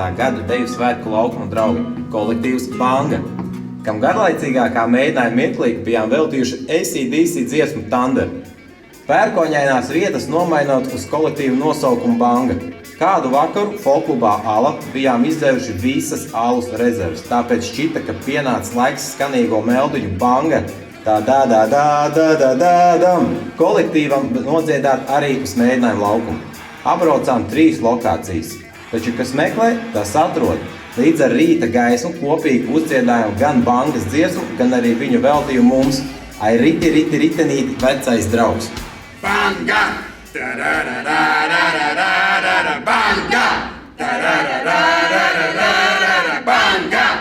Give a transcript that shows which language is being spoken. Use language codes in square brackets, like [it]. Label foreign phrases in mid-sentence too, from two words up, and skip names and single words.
[lv] gada deju svētku laukuma draugi kolektīvs Banga, kam garlaicīgākā mēģinājuma mirklī bijām veltījuši AC/DC dziesmu Thunder. Pērkoņainās vietas nomainot uz kolektīvu nosaukumu Banga. Kādu vakaru folklubā Ala bijām izdevuši visas alus rezerves, tāpēc šķita, ka pienāca laiks skanīgo meldiņu Banga tā-da-da-da-da-da-da-dam kolektīvam nodziedāt arī uz mēģinājumu laukumu. Apbraucām 3 lokācijas, taču, kas meklē, tas atrod. Līdz ar rīta gaismu kopīgi uzdziedājām gan Bangas dziesmu, gan arī viņu veltījumu mums. Ai riti, riti, ritenīti, vecais draugs. Banga! Da-da-da-da-da-da-da-da-da! Banga! Da-da-da-da-da-da-da-da-da! Banga!